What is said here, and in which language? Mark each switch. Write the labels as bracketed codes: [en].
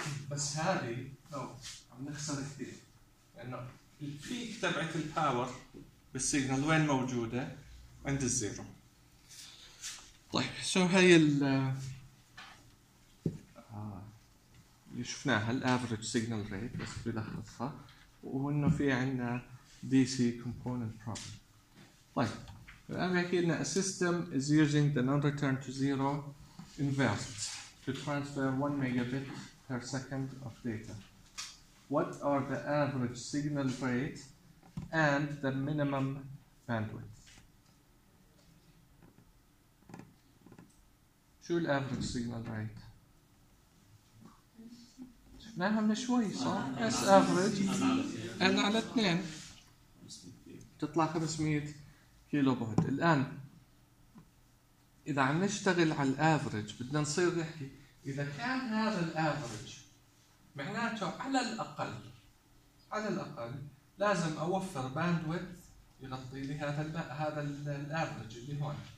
[ar] بس هذه لو عم نخسر كثير لأنه البيك تبعت الباور بالسيجنال وين موجودة؟ عند الزيرو. طيب سو هاي اللي شفناها الـ average signal rate بس بلخصها، وانه في عندنا DC component problem. طيب الان بحكي لنا [en] a system is using the non-return to zero inverse to transfer 1 megabit per second of data. What are the average signal rate and the minimum bandwidth؟ [ar] شو الـ average signal rate؟ شفناها من شوي صح؟ S average N على 2 تطلع 500 كيلو بايت. الآن إذا عم نشتغل على الـ average بدنا نصير نحكي إذا كان هذا الأفريج معناته على الأقل على الأقل لازم أوفر باندويت يغطي لي هذا الأفريج اللي هون.